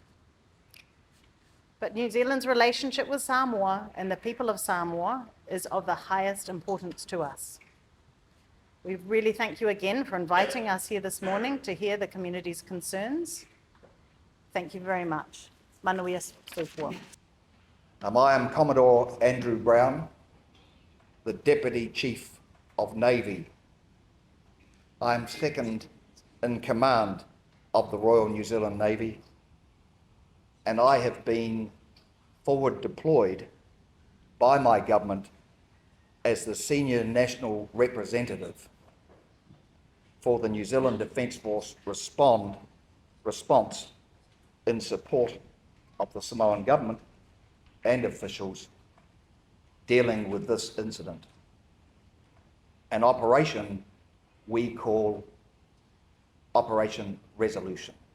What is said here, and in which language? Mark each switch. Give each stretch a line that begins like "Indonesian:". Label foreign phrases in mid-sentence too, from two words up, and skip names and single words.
English: But New Zealand's relationship with Samoa and the people of Samoa is of the highest importance to us. We really thank you again for inviting us here this morning to hear the community's concerns. Thank you very much.
Samoan: Manuia Sufua.
English: I am Commodore Andrew Brown, the Deputy Chief of Navy. I am second in command of the Royal New Zealand Navy, and I have been forward deployed by my government as the senior national representative for the New Zealand Defence Force response in support of the Samoan government and officials dealing with this incident, an operation we call Operation Resolution.